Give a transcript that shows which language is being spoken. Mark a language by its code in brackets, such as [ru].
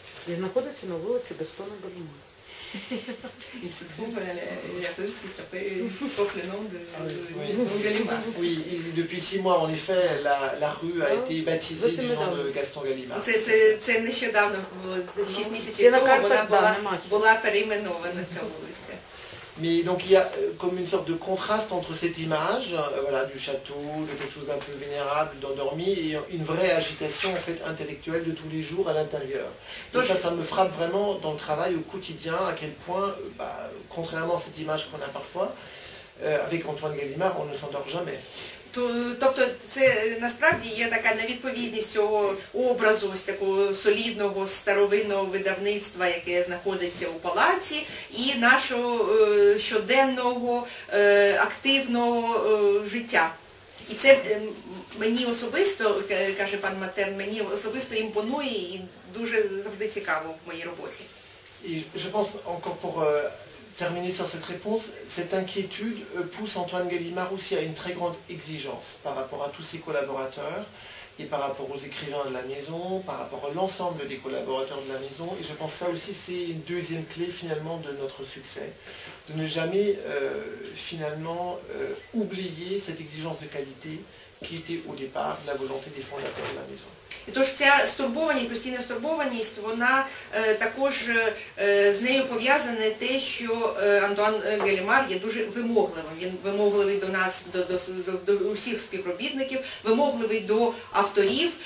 [uk] І знаходиться на вулиці Гастона Галімара. [fr] Il se trouve à la rue qui s'appelle porte le nom de Gaston Gallimard. Oui, et depuis 6 mois, en effet, la rue a été baptisée du nom de Gaston Gallimard. [uk] Це нещодавно, 6 місяців тому, вона була перейменована ця вулиця. [fr] Mais donc il y a comme une sorte de contraste entre cette image voilà, du château, de quelque chose d'un peu vénérable, d'endormi, et une vraie agitation en fait, intellectuelle de tous les jours à l'intérieur. Donc ça me frappe vraiment dans le travail au quotidien, à quel point, contrairement à cette image qu'on a parfois, avec Antoine Gallimard, on ne s'endort jamais. [uk] Тобто це насправді є така невідповідність цього образу, ось такого солідного старовинного видавництва, яке знаходиться у палаці, і нашого щоденного активного життя. І це мені особисто, каже пан Матерн, мені особисто імпонує і дуже завжди цікаво в моїй роботі. [fr] Et je pense encore pour terminer sur cette réponse, cette inquiétude pousse Antoine Gallimard aussi à une très grande exigence par rapport à tous ses collaborateurs et par rapport aux écrivains de la maison, par rapport à l'ensemble des collaborateurs de la maison. Et je pense que ça aussi c'est une deuxième clé finalement de notre succès, de ne jamais finalement oublier cette exigence de qualité qui était au départ la volonté des fondateurs de la maison. [uk] І тож ця стурбованість, постійна стурбованість, вона також з нею пов'язане те, що Антуан Галімар є дуже вимогливим. Він вимогливий до нас, до усіх співробітників, вимогливий до авторів.